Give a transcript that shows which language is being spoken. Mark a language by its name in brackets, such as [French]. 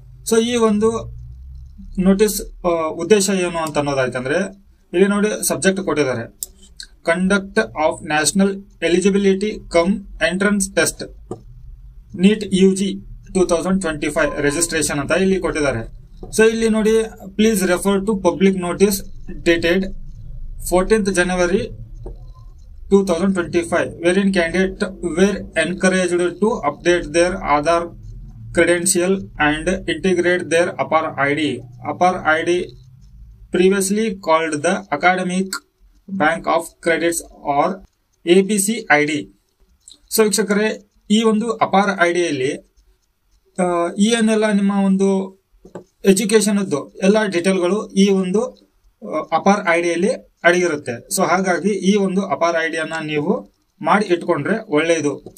[Kannada] So ಈ ಒಂದು notice ಉದ್ದೇಶ ಏನು ಅಂತ ಅನ್ನೋದಾಯ್ತಂದ್ರೆ, ಇಲ್ಲಿ ನೋಡಿ ಸಬ್ಜೆಕ್ಟ್ ಕೊಟ್ಟಿದ್ದಾರೆ, conduct of national eligibility come entrance test neat UG 2025 registration ಅಂತ ಇಲ್ಲಿ ಕೊಟ್ಟಿದ್ದಾರೆ. ಸೊ ಇಲ್ಲಿ ನೋಡಿ, [English] Please refer to public notice dated 14th January 2025 wherein candidates were encouraged to update their Aadhaar credential and integrate their APAR ID. APAR ID previously called the Academic Bank of Credits or ABC ID. [Kannada] So ವೀಕ್ಷಕರೇ, ಈ ಒಂದು ಅಪಾರ್ ಐಡಿಯಲ್ಲಿ ಏನೆಲ್ಲ ನಿಮ್ಮ ಒಂದು education ಎಲ್ಲ ಡೀಟೇಲ್ಗಳು ಈ ಒಂದು ಅಪಾರ್ ಐಡಿಯಲ್ಲಿ ಅಡಗಿರುತ್ತೆ. So ಹಾಗಾಗಿ ಈ ಒಂದು ಅಪಾರ್ ಐಡಿಯನ್ನ ನೀವು ಮಾಡಿ ಇಟ್ಕೊಂಡ್ರೆ ಒಳ್ಳೆಯದು.